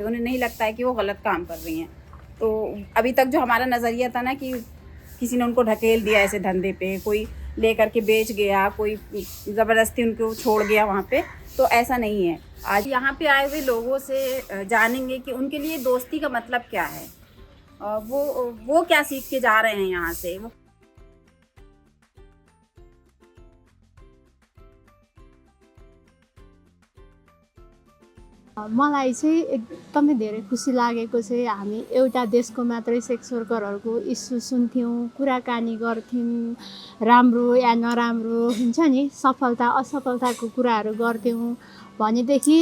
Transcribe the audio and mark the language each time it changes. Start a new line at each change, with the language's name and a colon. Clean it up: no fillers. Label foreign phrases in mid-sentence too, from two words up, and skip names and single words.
Hindi: उन्हें नहीं लगता है कि वो गलत काम कर रही हैं। तो अभी तक जो हमारा नज़रिया था ना कि किसी ने उनको ढकेल दिया ऐसे धंधे पे, कोई लेकर के बेच गया, कोई ज़बरदस्ती उनको छोड़ गया वहाँ पे, तो ऐसा नहीं है। आज यहाँ पे आए हुए लोगों से जानेंगे कि उनके लिए दोस्ती का मतलब क्या है, वो क्या सीख के जा रहे हैं यहाँ से।
Nepali: मलाई चाहिँ एकदमै धेरै खुसी लागेको चाहिँ हामी एउटा देशको मात्रै
English: sex workerहरूको
Nepali: इस्यु सुन्थ्यौँ, कुराकानी गर्थ्यौँ, राम्रो या नराम्रो हुन्छ नि, सफलता असफलताको कुराहरू गर्थ्यौँ भनेदेखि